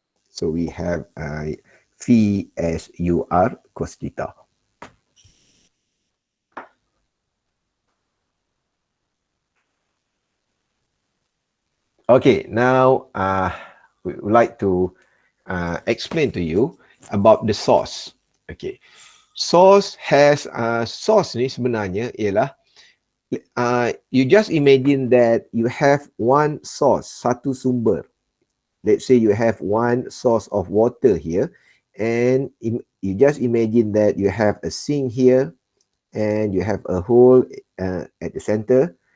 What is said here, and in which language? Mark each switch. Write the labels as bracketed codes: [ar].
[en] So we have phi as UR cos theta. Okay, now we would like to explain to you about the source. [ms] Okay, source ni sebenarnya ialah [en] You just imagine that you have one source, [ms] satu sumber. [en] Let's say you have one source of water here, and you just imagine that you have a sink here, and you have a hole at the center.